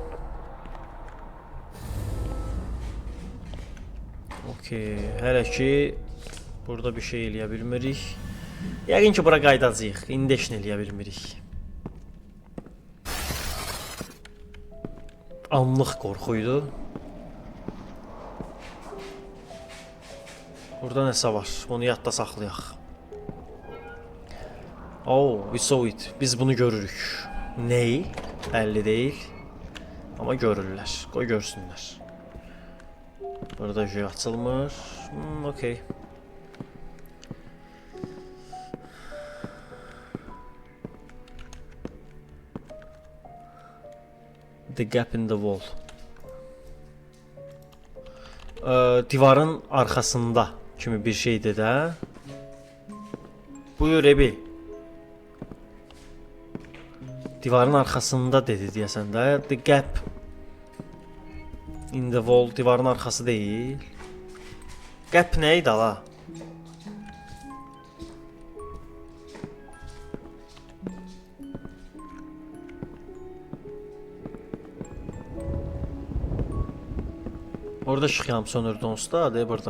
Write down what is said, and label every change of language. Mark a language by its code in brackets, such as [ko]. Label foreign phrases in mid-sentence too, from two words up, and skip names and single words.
[az] Okey, hələ ki burada bir şey eləyə bilmirik. Yəqin ki bura qaydacağıq. İndi heç nə eləyə bilmirik. Anlıq qorxuydu. Burada nəsə var. Bunu yadda saxlayaq. [en] Oh, we saw it. [az] Biz bunu görürük. Ney? Bəlli deyil. Amma görürlər. Qoy görsünlər. Burada şey açılmır. Okey. [en] The gap in the wall. [az] Divarın arxasında kimi bir şeydir də. Buyur Ebi. Divarın arxasında dedi deyəsən də. [en] The gap in the wall [az] divarın arxası deyil. Gap nə idi ala? Orada işıq yanıb sönürdü onsuz da, de burada.